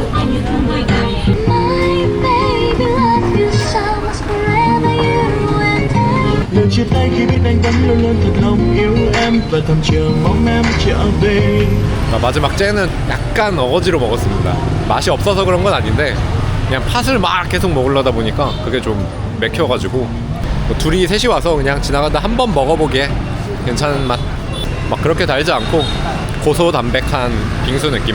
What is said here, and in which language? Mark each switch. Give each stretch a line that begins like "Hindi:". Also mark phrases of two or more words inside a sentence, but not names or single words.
Vietnamese: Lần chia tay khi biết anh vẫn luôn luôn thật lòng yêu em và thầm chờ mong em trở về.
Korean: 마지막 째는 약간 어거지로 먹었습니다. 맛이 없어서 그런 건 아닌데 그냥 팥을 막 계속 먹으려다 보니까 그게 좀 맥혀가지고 뭐 둘이 셋이 와서 그냥 지나가다 한 번 먹어보기에 괜찮은 맛. 막 그렇게 달지 않고 고소담백한 빙수 느낌.